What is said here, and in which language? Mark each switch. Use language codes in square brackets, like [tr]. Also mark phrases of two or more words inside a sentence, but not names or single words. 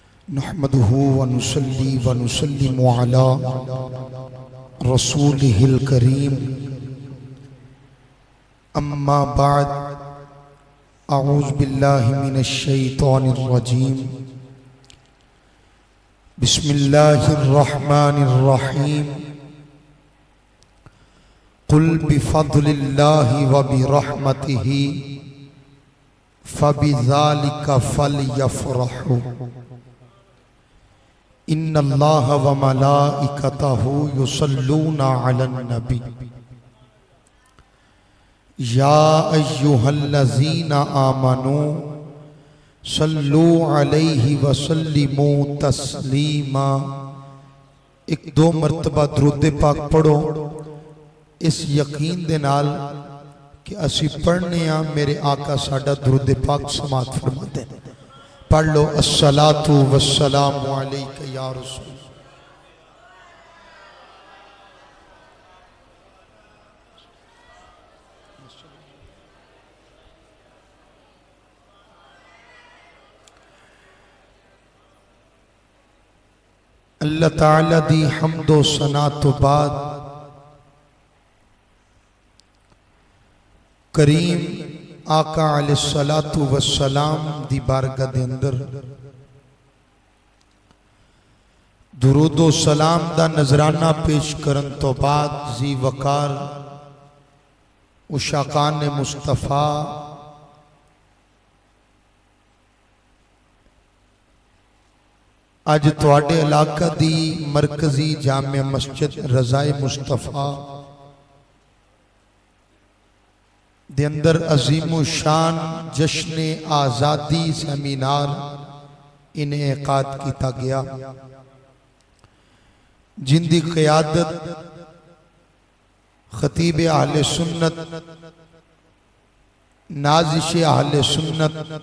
[ar] نحمده ونصلي ونسلم على رسوله الكريم أما بعد أعوذ بالله من الشيطان الرجيم بسم الله الرحمن الرحيم قل بفضل الله وبرحمته فبذلك فليفرحوا إن الله وملائكته يصلون على النبي يا أيها الذين آمنوا صلوا عليه وسلموا تسليما. [pa] ایک دو مرتبہ درود پاک پڑھو اس یقین دے نال کہ اسی پڑھنے آں میرے آقا ساڈا درود پاک سماعت فرماتے ہیں. پڑھ لو [ar] الصلاة والسلام عليك يا رسول. [pa] اللہ تعالیٰ دی حمدو ثنا توں بعد کریم آقا [ar] عليه الصلاة والسلام [pa] دی بارگاہ دے اندر درودو سلام دا نذرانہ پیش کرن توں بعد جی وقار عشاقان مصطفیٰ اج تہاڈے علاقہ دی مرکزی جامعہ مسجد رضائے مصطفیٰ دے اندر عظیمو شان جشن آزادی سیمینار انعقاد کیا گیا، جندی قیادت خطیب اہلِ سنت نازش اہلِ سنت नाज़िश अहले सुन्नत